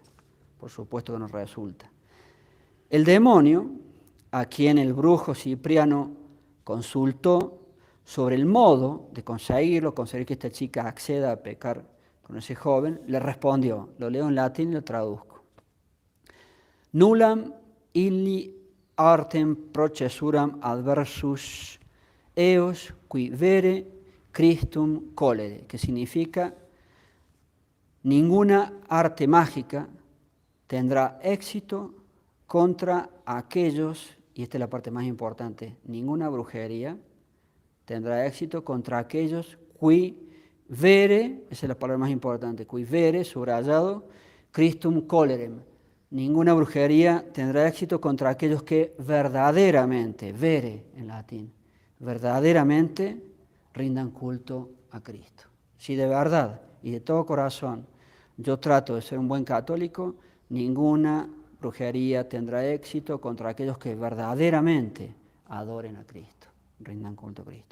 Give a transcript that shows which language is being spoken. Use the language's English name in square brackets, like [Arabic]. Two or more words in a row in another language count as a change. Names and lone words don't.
[Spanish] Por supuesto que no resulta. El demonio, a quien el brujo Cipriano consultó sobre el modo de conseguir que esta chica acceda a pecar con ese joven, le respondió, lo leo en latín y lo traduzco. [Latin] Nullam illi artem processuram adversus eos qui vere Christum colere, [Spanish] que significa ninguna arte mágica tendrá éxito contra aquellos, y esta es la parte más importante, ninguna brujería tendrá éxito contra aquellos [Latin] qui vere, [Spanish] esa es la palabra más importante, [Latin] qui vere, subrayado, Christum colerem. [Spanish] Ninguna brujería tendrá éxito contra aquellos que verdaderamente, vere en latín, verdaderamente rindan culto a Cristo. Si de verdad y de todo corazón yo trato de ser un buen católico, ninguna brujería tendrá éxito contra aquellos que verdaderamente adoren a Cristo, rindan culto a Cristo.